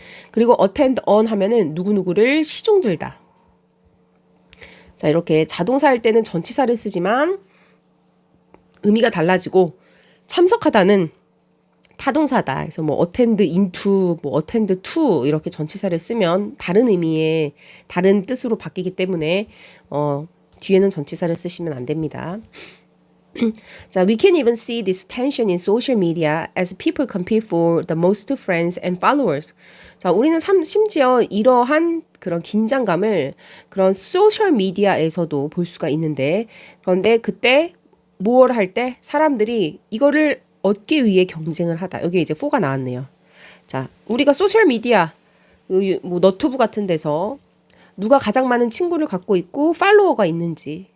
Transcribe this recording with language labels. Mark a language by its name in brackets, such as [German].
[Korean] 그리고 attend on 하면은 누구누구를 시중들다. 자, 이렇게 자동사일 때는 전치사를 쓰지만 의미가 달라지고 참석하다는 타동사다. 그래서 뭐 attend into, 뭐 attend to 이렇게 전치사를 쓰면 다른 의미의 다른 뜻으로 바뀌기 때문에 뒤에는 전치사를 쓰시면 안 됩니다. [English] 자, we can even see this tension in social media as people compete for the most friends and followers. [Korean] 자, 우리는 심지어 이러한 그런 긴장감을 그런 소셜 미디어에서도 볼 수가 있는데, 그런데 그때 뭘 할 때 사람들이 이거를 얻기 위해 경쟁을 하다. 여기 이제 4가 나왔네요. 자, 우리가 소셜 미디어, 뭐 너튜브 같은 데서 누가 가장 많은 친구를 갖고 있고 팔로워가 있는지.